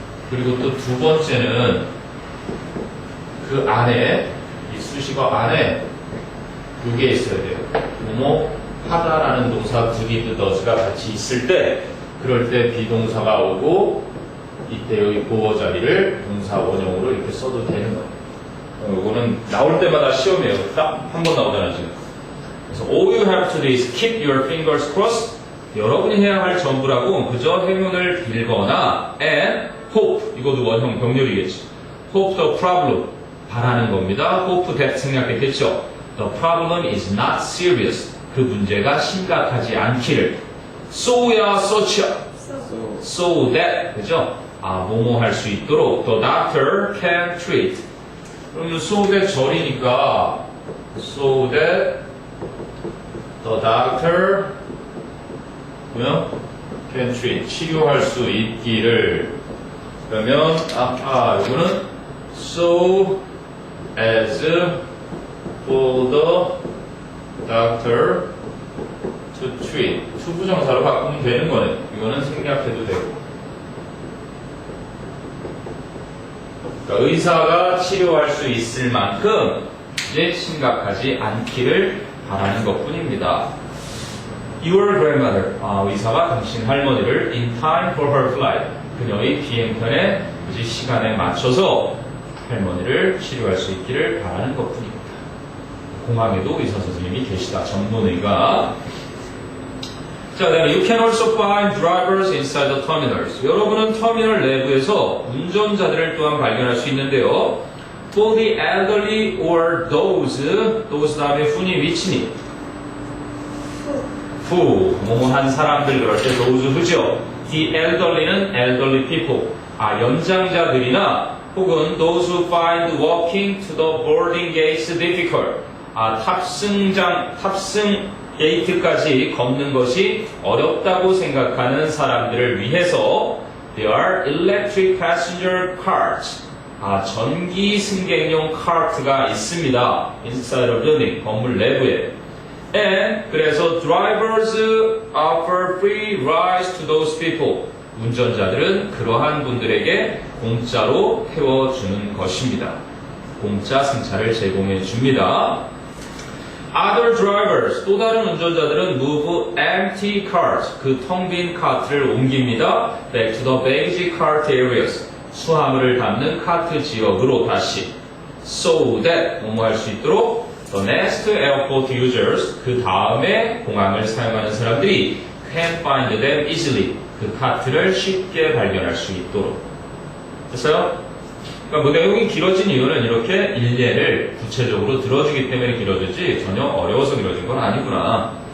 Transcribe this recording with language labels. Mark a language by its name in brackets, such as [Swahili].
[Korean] 그리고 또 두 번째는 그 안에 이 수식어 안에 이게 있어야 돼요. 뭐뭐 하다라는 동사 did, does가 같이 있을 때 그럴 때 비동사가 오고 이때의 보어 자리를 동사 원형으로 이렇게 써도 되는 거예요. 이거는 나올 때마다 시험이에요. 딱 한 번 나오잖아요, 지금. 그래서 [English] all you have to do is keep your fingers crossed. [Korean] 여러분이 해야 할 전부라고 그저 행운을 빌거나 [English] and hope. [Korean] 이것도 원형 병렬이겠지. [English] hope the problem. [Korean] 바라는 겁니다. [English] hope that [Korean] 생략됐겠죠. [English] The problem is not serious. [Korean] 그 문제가 심각하지 않기를. [English] so야, such야. So so that, 그죠? [Korean] 뭐뭐 할 수 있도록 [English] the doctor can treat. [Korean] 그러면 so that 절이니까 [English] so that the doctor [Korean] 뭐요? can treat. 치료할 수 있기를. 그러면 이거는 [English] so as for the doctor to treat. [Korean] 투부정사로 바꾸면 되는 거네. 이거는 생략해도 되고. 그러니까 의사가 치료할 수 있을 만큼 이제 심각하지 않기를 바라는 것 뿐입니다. Your grandmother, 의사가 당신 할머니를 [English] in time for her flight, [Korean] 그녀의 비행편에 이제 시간에 맞춰서 할머니를 치료할 수 있기를 바라는 것 뿐입니다. 공항에도 의사 선생님이 계시다. 전문의가. 자, 그다음에 [English] you can also find drivers inside the terminals. [Korean] 여러분은 터미널 내부에서 운전자들을 또한 발견할 수 있는데요. [English] For the elderly or those [Korean] 다음에 who니 which니? who, 뭐뭐한 사람들 그럴 때 those who죠. [English] The elderly는 elderly people. [Korean] 연장자들이나 혹은 [English] those who find walking to the boarding gates difficult. [Korean] 탑승 게이트까지 걷는 것이 어렵다고 생각하는 사람들을 위해서 [English] there are electric passenger carts. [Korean] 전기 승객용 카트가 있습니다. [English] inside a building, [Korean] 건물 내부에. [English] And 그래서 drivers offer free rides to those people. [Korean] 운전자들은 그러한 분들에게 공짜로 태워주는 것입니다. 공짜 승차를 제공해 줍니다. [English] Other drivers, [Korean] 또 다른 운전자들은 [English] move empty carts, [Korean] 그 텅 빈 카트를 옮깁니다. [English] Back to the baggage cart areas, [Korean] 수화물을 담는 카트 지역으로 다시. So that, 뭐뭐 할 수 있도록 [English] the next airport users, [Korean] 그 다음에 공항을 사용하는 사람들이 [English] can find them easily, [Korean] 그 카트를 쉽게 발견할 수 있도록. 됐어요? 그러니까 뭐 내용이 길어진 이유는 이렇게 일례를 구체적으로 들어주기 때문에 길어졌지 전혀 어려워서 길어진 건 아니구나.